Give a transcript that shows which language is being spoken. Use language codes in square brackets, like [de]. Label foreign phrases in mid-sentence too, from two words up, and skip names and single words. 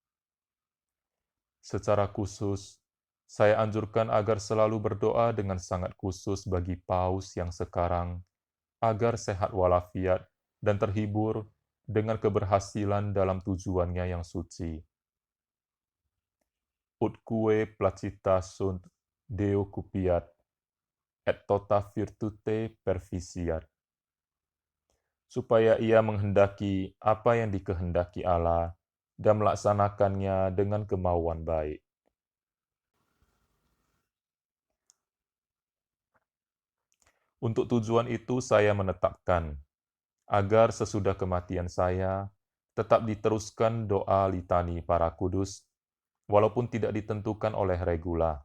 [id] Secara khusus, saya anjurkan agar selalu berdoa dengan sangat khusus bagi Paus yang sekarang, agar sehat walafiat dan terhibur dengan keberhasilan dalam tujuannya yang suci. [la] Utque placita sunt Deo cupiat, et tota virtute perficiat. [id] Supaya ia menghendaki apa yang dikehendaki Allah dan melaksanakannya dengan kemauan baik. Untuk tujuan itu saya menetapkan, agar sesudah kematian saya, tetap diteruskan doa litani para kudus, walaupun tidak ditentukan oleh regula.